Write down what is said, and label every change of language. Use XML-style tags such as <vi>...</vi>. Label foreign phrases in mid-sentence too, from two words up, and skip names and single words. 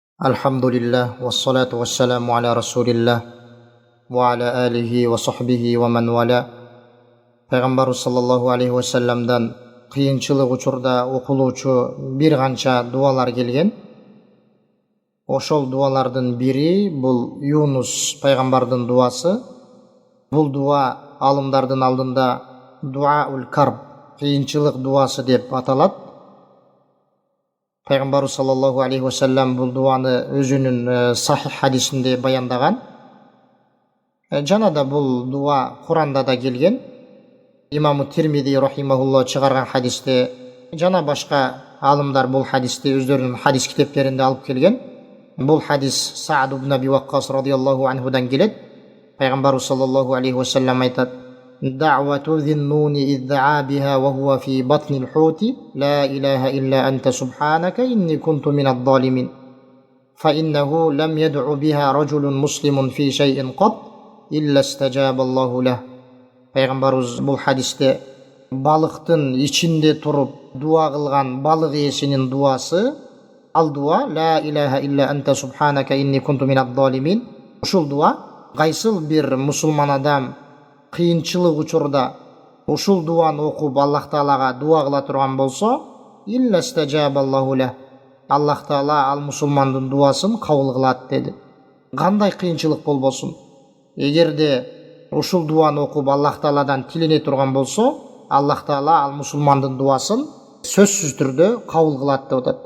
<ar>الحمد لله والصلاة والسلام على رسول الله وعلى آله وصحبه ومن والاه.</ar> <ky>Пайгамбарыбыз</ky> <ar>صلى الله عليه وسلم</ar> <ky>кыйынчылык учурда окулуучу бир канча дуалар келген. Ошол дуалардын бири бул Юнус Пайгамбардын дуасы. Бул дуа алымдардын алдында</ky> <ar>دعاء الكرب,</ar> <ky>кыйынчылык дуасы деп аталат. Пайгамбарыбыз</ky> <ar>صلى الله عليه وسلم</ar> <ky>бул дуаны өзүнүн сахих хадисинде баяндаган. Жана да бул дуа Куранда да келген. Имаму Тирмизи рахимахуллах чыгарган хадисте жана башка алымдар бул хадисти өздөрүнүн хадис китептеринде алып келген. Бул хадис Саад ибн Аби Ваккас</ky> <ar>رضي الله عنه</ar> <ky>келет.</ky> <ar>Пайгамбарыбыз صلى الله عليه وسلم айтат: دعوة ذي النون إذ دعا بها وهو في بطن الحوت لا إله إلا أنت سبحانك إني كنت من الظالمين. فإنه لم يدع بها رجل مسلم في شيء قط إلا استجاب الله له."</ar> <ky>Пайгамбарыбыз бул хадисте балыктын ичинде туруп дуа кылган балык ээсинин дуасы, ал дуа</ky> <ar>لا إله إلا أنت سبحانك إني كنت من الظالمين.</ar> <ky>Ушул дуа кайсыл бир мусулман адам кыйынчылык учурда ушул дуаны окуп Аллах Таалага дуа кыла турган болсо,</ky> <ar>إلا استجاب الله له,</ar> <ky>Аллах Таала ал мусулмандын дуасын кабыл кылат деди. Кандай кыйынчылык болбосун, эгерде ушул дуаны окуп Аллах Тааладан тилене турган болсо, Аллах Таала ал мусулмандын дуасын сөзсүз түрдө кабыл кылат деп атат.</ky>